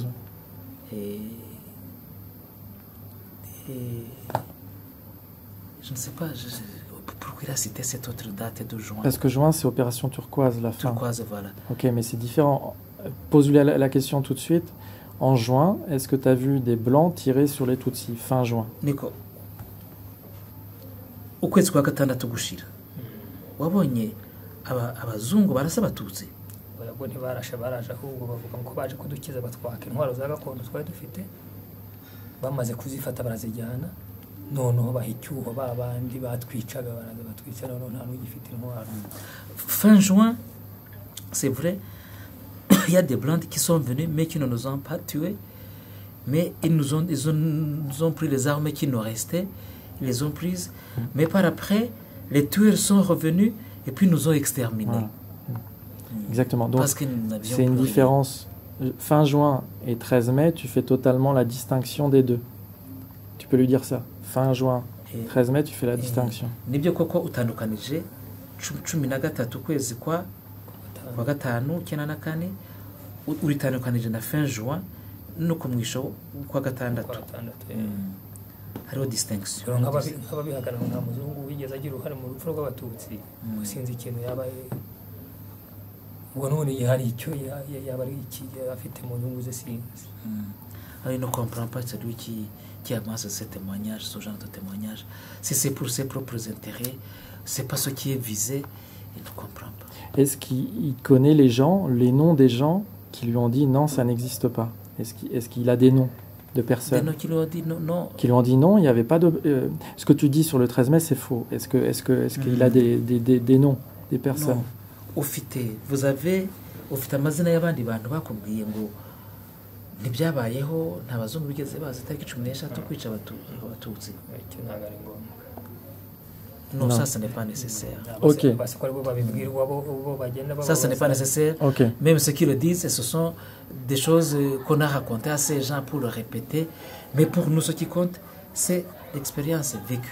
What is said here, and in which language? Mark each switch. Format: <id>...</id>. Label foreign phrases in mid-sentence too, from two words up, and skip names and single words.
<fr>Et je ne sais pas pourquoi il a cité cette autre date de juin. Parce que juin, c'est opération turquoise, la fin. Turquoise, voilà. Ok, mais c'est différent. Pose-lui la question tout de suite. En juin, est-ce que tu as vu des Blancs tirer sur les Tutsis fin juin?</fr> <rw>Niko, ukwezi kwa gatandatu gushira wabonye abazungu barasa Abatutsi? Bo ntibarashe baraje ahubwo bavuga ko baje kudukiza batwaka intwaro za gakondo twari dufite bamaze kuzifata barazijyana noneho baha icyuho babandi batwicaga baraza batwica noneho nta n'ugifite intwaro.</rw> <fr>Fin juin, c'est vrai, il y a des Blancs qui sont venus mais qui ne nous ont pas tués, mais ils nous ont pris les armes qui nous restaient, ils les ont prises, mais par après les tueurs sont revenus et puis nous ont exterminés. Voilà. Exactement. Donc, c'est une différence. Fin juin et 13 mai, tu fais totalement la distinction des deux. Tu peux lui dire ça. Fin juin, 13 mai, tu fais la distinction.</fr> <rw>Nibyo koko utandukanije 13 kwezi kwa gatanu cyana na kane uritandukanije na</rw> <fr>fin juin</fr> <rw>nuko mwisho kwa gatandatu. Hariho distinction. Nk'ababihakana nta muzungu wigeze agira uruhare mu rupfu rw'Abatutsi sinzi ikintu yabaye ubwo none hari icyo yaba ari iki afite mu nyungu ze sinzi.</rw> <fr>Il ne comprend pas celui qui amasse ce témoignage, ce genre de témoignage. Si c'est pour ses propres intérêts, c'est pas ce qui est visé, il ne comprend pas. Est-ce qu'il connaît les gens, les noms des gens qui lui ont dit non, ça n'existe pas? Est-ce qu'il a des noms de personnes? Des noms qui lui ont dit non. Qui lui ont dit non, il n'y avait pas de... ce que tu dis sur le 13 mai, c'est faux. Est-ce qu'il a des noms, des personnes? Non. Vous avez</fr> <rw>amazina y'abandi bantu bakubwiye ngo ntibyabayeho nta bazungu bigeze baza tariki 13 kwica Abatutsi?</rw> <fr>Non, ça ce n'est pas nécessaire. Ok. Ça ce n'est pas nécessaire. Ok. Même ceux qui le disent, ce sont des choses qu'on a racontées à ces gens pour le répéter. Mais pour nous, ce qui compte, c'est l'expérience vécue.</fr>